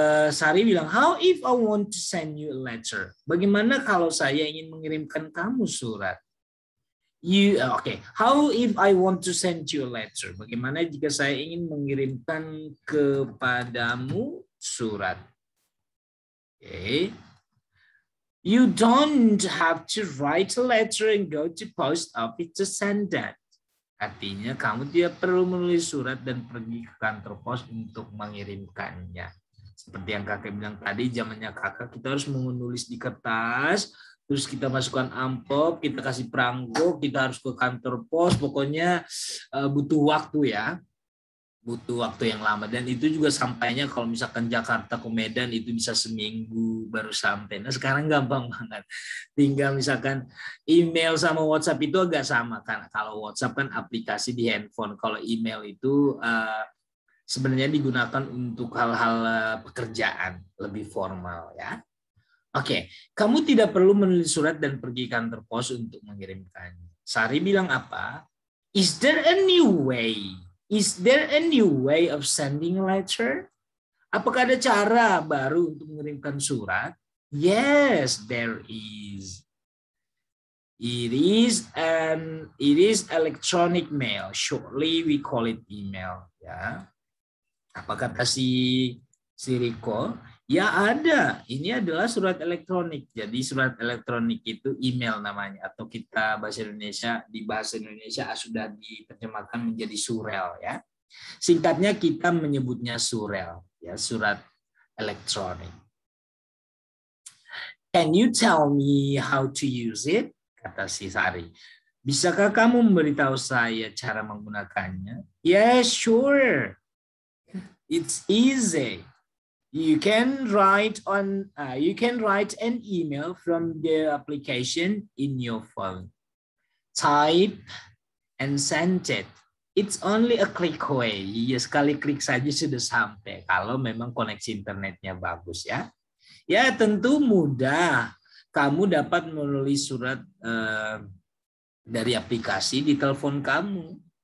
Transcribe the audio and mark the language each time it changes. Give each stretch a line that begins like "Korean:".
Indonesian: Sari bilang,
English: how if I want to send you a letter?
Indonesian: Bagaimana kalau saya ingin mengirimkan kamu surat?
English: How if I want to send you a letter?
Indonesian: Bagaimana jika saya ingin mengirimkan kepadamu surat?
English: Okay. You don't have to write a letter and go to post office to send that.
Indonesian: Artinya kamu tidak perlu menulis surat dan pergi ke kantor pos untuk mengirimkannya. Seperti yang kakak bilang tadi, zamannya kakak kita harus menulis di kertas, terus kita masukkan amplop, kita kasih perangko, kita harus ke kantor pos, pokoknya butuh waktu ya. Butuh waktu yang lama, dan itu juga sampainya kalau misalkan Jakarta ke Medan itu bisa seminggu baru sampai. Nah sekarang gampang banget, tinggal misalkan email sama WhatsApp itu agak sama kan. Kalau WhatsApp kan aplikasi di handphone, kalau email itu sebenarnya digunakan untuk hal-hal pekerjaan lebih formal ya. Oke, kamu tidak perlu menulis surat dan pergi kantor pos untuk mengirimkannya. Sari bilang apa?
English: Is there a new way? Is there a new way of sending a letter?
Indonesian: Apakah ada cara baru untuk mengirimkan surat?
English: Yes, there is. It is electronic mail. Shortly we call it email.
Indonesian: Ya. Apa kata si Rico? Ya ada. Ini adalah surat elektronik. Jadi surat elektronik itu email namanya, atau kita di bahasa Indonesia sudah diterjemahkan menjadi surel ya. Singkatnya kita menyebutnya surel ya, surat elektronik.
English: Can you tell me how to use it?
Indonesian: Kata si Sari. Bisakah kamu memberitahu saya cara menggunakannya?
English: Yes, sure. It's easy. You can write an email from the application in your phone. Type and send it. It's only a click away.
Indonesian: Ya, sekali klik saja sudah sampai kalau memang koneksi internetnya bagus ya. Ya, tentu mudah. Kamu dapat menulis surat dari aplikasi di telepon kamu.